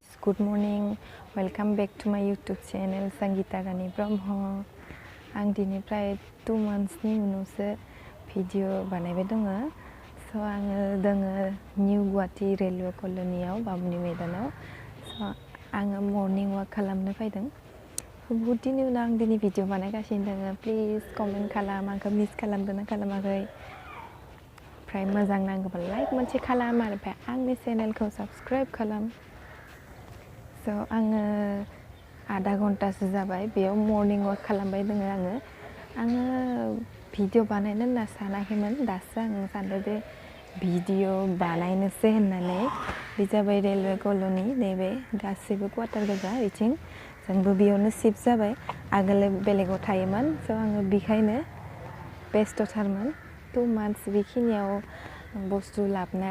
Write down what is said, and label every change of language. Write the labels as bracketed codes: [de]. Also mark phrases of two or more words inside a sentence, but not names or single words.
[en] Good morning. Welcome back to my YouTube channel Sangita Rani Brahma. [brx] Ang dinifराय 2 months ni unawसो video बानायबाय दङ. So आङो दोङो New Guwahati railway colony आव बामुनि मैदानाव. So आङो [en] morning walk [brx] खालामनो फैदों. बहुत दिननि उनाव आं दिनै video बानायगासिनो दङ. [en] Please comment [brx] खालाम, आंखौ miss खालामदोंना खालामाखै. ओमफ्राय मोजां नांगौबा like मोनसे खालाम आरो ओमफ्राय आंनि channelखौ subscribe खालाम. So आङो आधा घन्टासो जाबाय बेयाव [en] morning walk [brx] खालामबाय दङ आङो video बानायनो होनना सानाखैमोन दासो आं सानदों जे video बानायनोसै होननानै बे जाबाय [en] railway colony [brx] नैबे गासैबो क्वार्टार गोजा बिथिं जोंबो बेयावनो शिफ्ट जाबाय आगोल बेलेगाव थायोमोन स' आङो बेखायनो बेस्थ'थारमोन 2 months बेखिनियाव बुस्थु लाबनाय